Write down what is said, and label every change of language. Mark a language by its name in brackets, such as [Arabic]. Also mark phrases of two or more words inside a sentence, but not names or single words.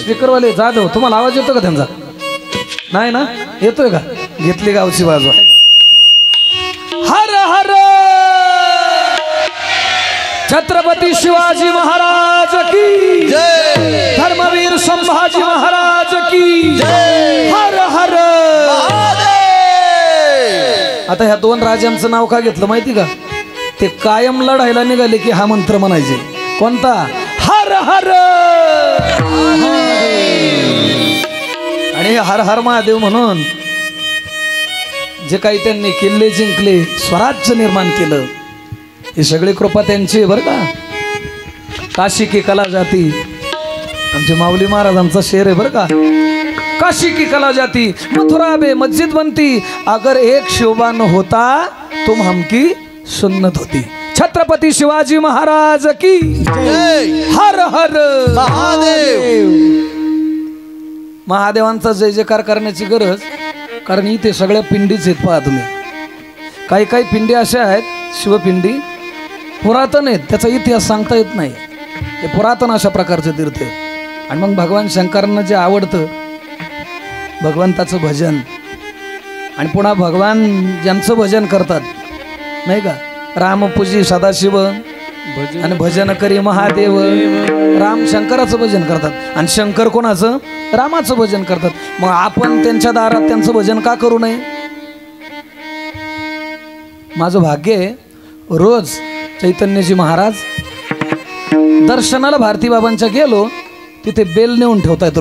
[Marathi] स्पीकरवाले जाधव तुम्हाला आवाज येतो का त्यांचा? नाही ना, येतोय का? घेतली गावची बाजू. [Hindi] हर हर छत्रपती शिवाजी महाराज की जय, धर्मवीर संभाजी महाराज की जय, हर हर. [Marathi] आता ह्या दोन राजांचं नाव का घेतलं माहिती का? ते कायम लढायला निघाले की हा मंत्र म्हणायचे. कोणता? हर हर. आणि हर हर महादेव म्हणून जे काही त्यांनी किल्ले जिंकले, स्वराज्य निर्माण केलं, ही सगळी कृपा त्यांची बरं का. [Hindi] काशी की कला जाती, [Marathi] आमचे माऊली महाराजांचा शेर आहे बरं का. [Hindi] काशी की कला जाती मथुरा बे मस्जिद बनती, अगर एक शिवबा न होता तुम हमकी सुन्नत होती. छत्रपती शिवाजी महाराज की हर हर महादेव. [Marathi] महादेवांचा जय जयकार करण्याची गरज, कारण इथे सगळ्या पिंडीच आहेत. पहा तुम्ही, काही काही पिंडी अशा आहेत शिवपिंडी पुरातन आहेत, त्याचा इतिहास सांगता येत नाही. हे पुरातन अशा प्रकारचे तीर्थ आहे. आणि मग भगवान शंकरांना जे आवडतं भगवंताचं भजन, आणि पुन्हा भगवान ज्यांचं भजन करतात नाही का, रामपूजी सदाशिव आणि भजन करी महादेव, राम शंकराचं भजन करतात आणि शंकर कोणाचं, रामाचं भजन करतात. मग आपण त्यांच्या दारात त्यांचं भजन का करू नये. माझं भाग्य आहे, रोज चैतन्यजी महाराज दर्शनाला भारती बाबांच्या गेलो तिथे बेल नेऊन ठेवतायत.